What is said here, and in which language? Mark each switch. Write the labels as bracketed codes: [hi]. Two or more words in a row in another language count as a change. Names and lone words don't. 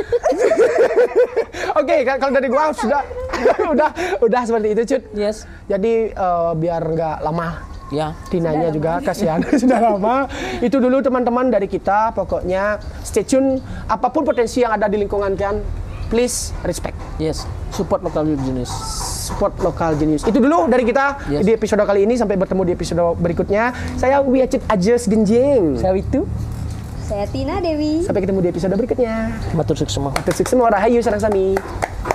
[id] Oke, kalau dari gua udah seperti itu Cut. Yes. Jadi biar nggak lama. Ya. Tinanya juga kasihan sudah lama. Itu dulu teman-teman dari kita. Pokoknya [en] stay tune. [id] Apapun potensi yang ada di lingkungan kalian, [en] please respect. Yes. Support lokal jenis. Support lokal genius. [id] Itu dulu dari kita di episode kali ini. Sampai bertemu di episode berikutnya. Saya Wiacit Ajes Genjing. Saya itu. Saya Tina Dewi. Sampai ketemu di episode berikutnya. [ban] Matur suksema. Matur suksema. Rahayu sareng sami.